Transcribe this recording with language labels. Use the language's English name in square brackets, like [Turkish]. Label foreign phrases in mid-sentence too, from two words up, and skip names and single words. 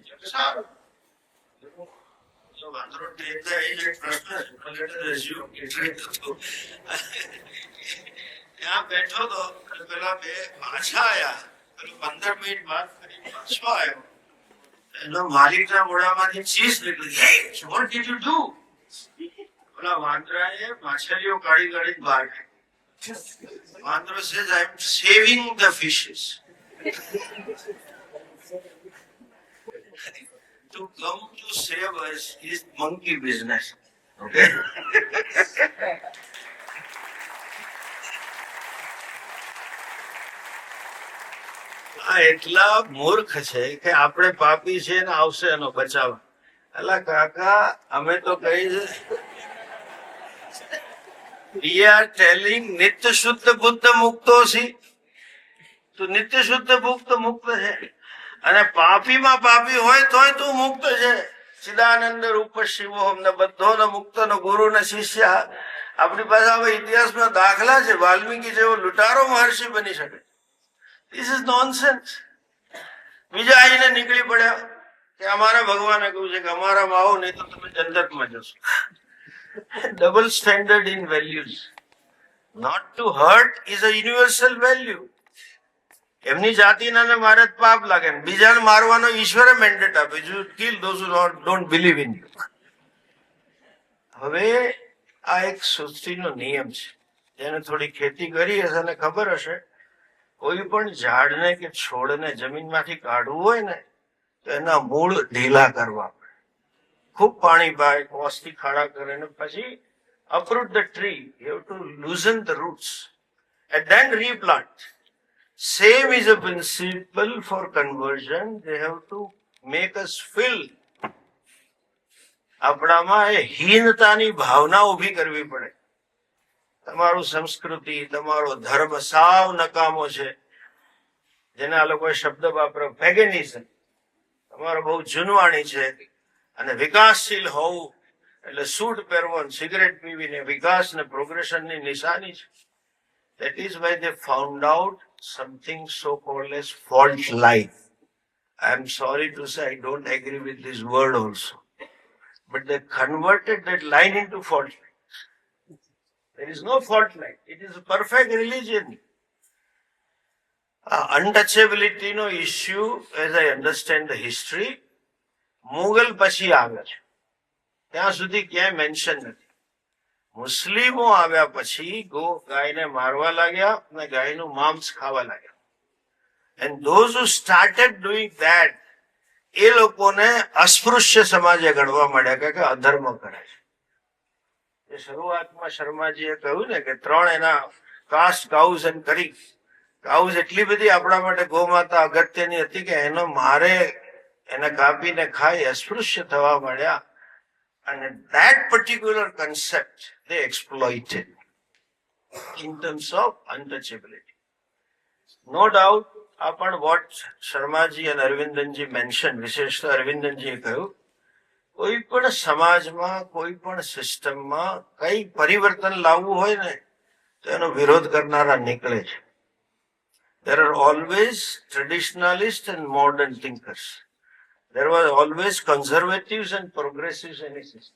[Gujarati] સારું, વાંદરો ટ્રેન્ડ થાય એ એક પ્રશ્ન છે. ત્યાં બેઠો તો પેલા બે પાછા આયા. પેલું 15 મિનિટ બાદ પાછો આવ્યો. એનો માલિકના મોઢામાંથી ચીઝ નીકળી. [English] Hey, what did you do? [Gujarati] ઓલા વાંદરાએ માછલીઓ કાઢી કાઢી બહાર કાઢી. [English] વાંદરો says, I am saving the fishes. To come to save us is monkey business. Okay? [Gujarati] આ એટલા મૂર્ખ છે કે આપણે પાપી છે ને આવશે એનો બચાવવા. અલા કાકા, અમે તો કહી છે [English] we are telling [Sanskrit] नित्य शुद्ध बुद्ध मुक्तो [Gujarati] છી. તું નિત્ય શુદ્ધ મુક્ત છે અને પાપીમાં પાપી હોય તોય તું મુક્ત છે. [Sanskrit] चिदानंद रूप शिवोहम् [Gujarati] ને બધો મુક્ત નો ગુરુ ને શિષ્ય. આપણી પાસે હવે ઇતિહાસમાં દાખલા છે. વાલ્મીકી જેવો લૂંટારો મહર્ષિ બની શકે. [English] This is nonsense. [Gujarati] બીજા આવીને નીકળી પડ્યા કે અમારા ભગવાને કહ્યું છે કે અમારામાં આવો નહીં તો તમે જન્નતમાં જશો. [English] Double standard in values. Not to hurt is a universal value. [Gujarati] એમની જાતિના મારે પાપ લાગે, બીજાને મારવાનો ઈશ્વરે મેન્ડેટ આપે, [English] you kill those who don't believe in you. [Gujarati] હવે આ એક સૃષ્ટિનો નિયમ છે. જેને થોડી ખેતી કરી હશે અને ખબર હશે, કોઈ પણ ઝાડને કે છોડને જમીનમાંથી કાઢવું હોય ને તો એના મૂળ ઢીલા કરવા પડે. ખૂબ પાણી પાય, કોસથી ખાડા કરે ને પછી [English] uproot the tree. You have to loosen the roots and then replant. Same is a principle for conversion. They have to make us feel. [Gujarati] આપણામાં એ હીનતાની ભાવના ઉભી કરવી પડે. તમારું સંસ્કૃતિ, તમારો ધર્મ સાવ નકામો છે. જેને આ લોકોએ શબ્દ વાપર્યો પેગેનિઝમ. તમારો બહુ જૂનવાણી છે અને વિકાસશીલ હોવું એટલે સૂટ પહેરવો, સિગરેટ પીવીને વિકાસ ને પ્રોગ્રેશનની નિશાની છે. [English] That is why they found out something so called as fault line. I am sorry to say I don't agree with this word also. But they converted that line into fault line. There is no fault line. It is a perfect religion. Untouchability no issue, as I understand the history, [Gujarati] મુગલ પછી આવે છે. ત્યાં સુધી ક્યાંય મેન્શન નથી. મુસ્લિમો આવ્યા પછી ગાયને મારવા લાગ્યા અને ગાયનું માંસ ખાવા લાગ્યા. [English] And those who started doing that, [Gujarati] એ લોકોને અસ્પૃશ્ય સમાજે ગણવા માંડ્યા કે અધર્મ કરે છે. એ શરૂઆતમાં શર્માજીએ કહ્યું ને કે 3 એના [English] caste cows end [Gujarati] કરી. કાઉઝ એટલી બધી આપણા માટે ગૌમાતા અગત્યની હતી કે એનો મારે એને કાપીને ખાઈ અસ્પૃશ્ય થવા માંડ્યા. [English] And that particular concept they exploited in terms of untouchability. No doubt, upon what Sharmaji and Arvindanji mentioned, [Gujarati] વિશેષતા અરવિંદનજીએ કહ્યું, કોઈ પણ સમાજમાં, કોઈ પણ સિસ્ટમમાં કઈ પરિવર્તન લાવવું હોય ને તો એનો વિરોધ કરનારા નીકળે છે. [English] there are always traditionalists and modern thinkers. There was always conservatives and progressives in a system.